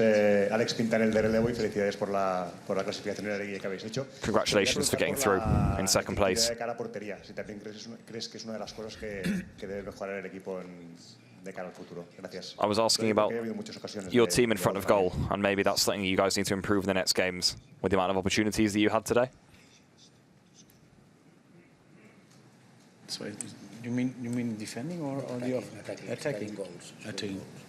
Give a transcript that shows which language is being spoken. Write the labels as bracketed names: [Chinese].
[Spanish] Alex Pintanel de Relevo y felicidades por la clasificación en la liguilla que habéis hecho. [English] Congratulations for getting through in second place. [Spanish] De cara a portería, si también crees que es una de las cosas que debe mejorar el equipo de cara al futuro. Gracias. [English] I was asking about your team in front of goal, and maybe that's something you guys need to improve in the next games with the amount of opportunities that you had today. So, you mean defending or the attacking goals? Attacking.